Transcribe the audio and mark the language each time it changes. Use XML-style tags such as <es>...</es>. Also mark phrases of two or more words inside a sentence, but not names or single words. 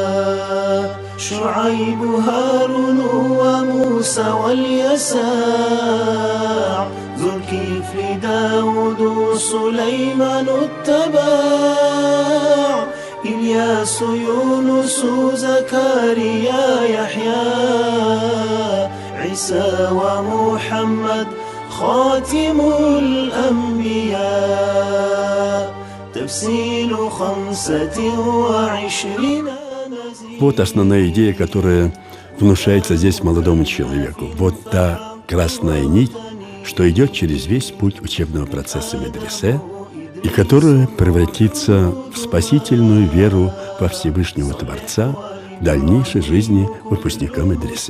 <ar>شعيب هارون وموسى واليساع ذو الكفل داود سليمان اتبع إلياس يونس زكريا يحيى عيسى ومحمد خاتم الأنبياء تفصيل 25</ar> <ru>Вот основная идея, которая внушается здесь молодому человеку. Вот та красная нить, что идет через весь путь учебного процесса медресе, и которая превратится в спасительную веру во Всевышнего Творца в дальнейшей жизни выпускника медресе.</ru>